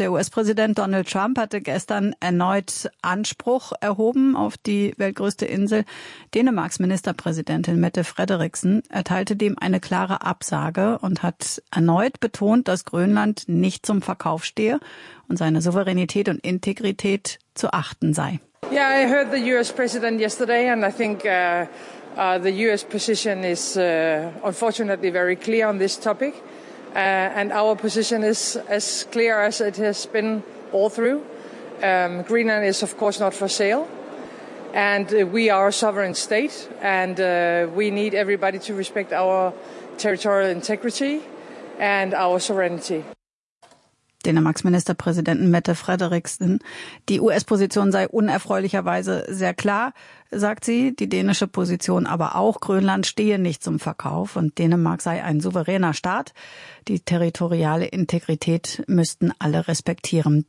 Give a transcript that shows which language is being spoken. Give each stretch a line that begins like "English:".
German: Der US-Präsident Donald Trump hatte gestern erneut Anspruch erhoben auf die weltgrößte Insel. Dänemarks Ministerpräsidentin Mette Frederiksen erteilte dem eine klare Absage und hat erneut betont, dass Grönland nicht zum Verkauf stehe und seine Souveränität und Integrität zu achten sei.
English: Yeah, I heard the US president yesterday and I think the US position is unfortunately very clear on this topic. And our position is as clear as it has been all through. Greenland is of course not for sale. And we are a sovereign state and we need everybody to respect our territorial integrity and our sovereignty.
German: Dänemarks Ministerpräsidentin Mette Frederiksen. Die US-Position sei unerfreulicherweise sehr klar, sagt sie. Die dänische Position aber auch. Grönland stehe nicht zum Verkauf und Dänemark sei ein souveräner Staat. Die territoriale Integrität müssten alle respektieren.